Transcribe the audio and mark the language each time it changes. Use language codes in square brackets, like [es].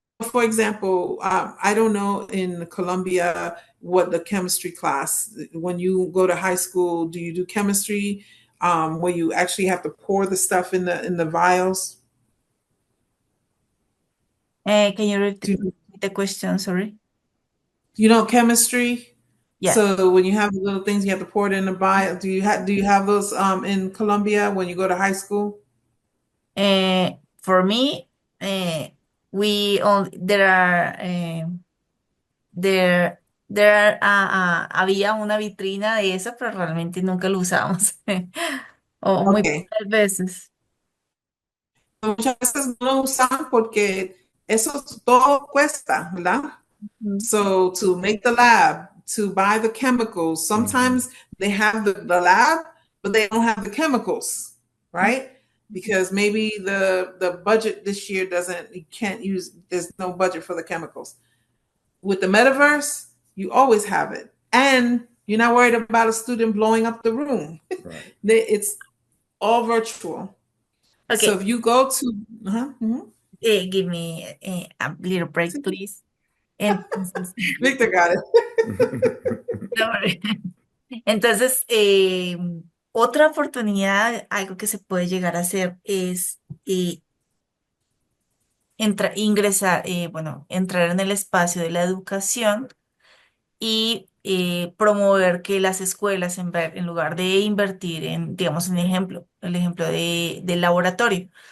[en] For example, I don't know in Colombia what the chemistry class, when you go to high school, do you do chemistry where you actually have to pour the stuff in the vials? Can you repeat the question? Sorry. You know chemistry? Yeah. So when you have the little things you have to pour it in the vial, do you have those in Colombia when you go to high school? For me, we only [es] había una vitrina de eso, pero realmente nunca lo usamos. O muy [en] Okay. [es] pocas veces. Muchas veces no lo usan porque eso todo cuesta, ¿verdad? [en] So to make the lab, to buy the chemicals, sometimes they have the lab, but they don't have the chemicals, right? Because maybe the budget this year there's no budget for the chemicals. With the metaverse, you always have it. And you're not worried about a student blowing up the room. Right. It's all virtual. Okay. So if you go to... Give me a little break, please. [es] Entonces, [en] Victor got it. [es] Entonces, otra oportunidad, algo que se puede llegar a hacer es entrar en el espacio de la educación y promover que las escuelas, en lugar de invertir en, digamos, el ejemplo del laboratorio.